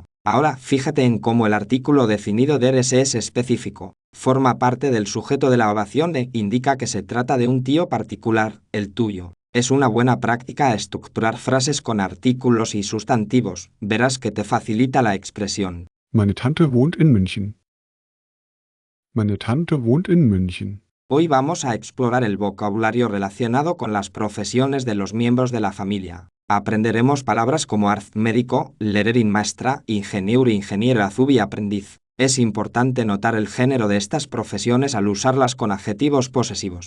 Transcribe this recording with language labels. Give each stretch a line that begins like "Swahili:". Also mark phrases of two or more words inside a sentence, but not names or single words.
Spanish: Ahora, fíjate en cómo el artículo definido de eres es específico. Forma parte del sujeto de la oración e indica que se trata de un tío particular, el tuyo. Es una buena práctica estructurar frases con artículos y sustantivos. Verás que te facilita la expresión.
German: Meine Tante wohnt in München. Meine Tante wohnt in München.
Spanish: Hoy vamos a explorar el vocabulario relacionado con las profesiones de los miembros de la familia. Aprenderemos palabras como arzt, médico, lehrerin, maestra, ingenieur, ingeniero, azubi, aprendiz. Es importante notar el género de estas profesiones al usarlas con adjetivos posesivos.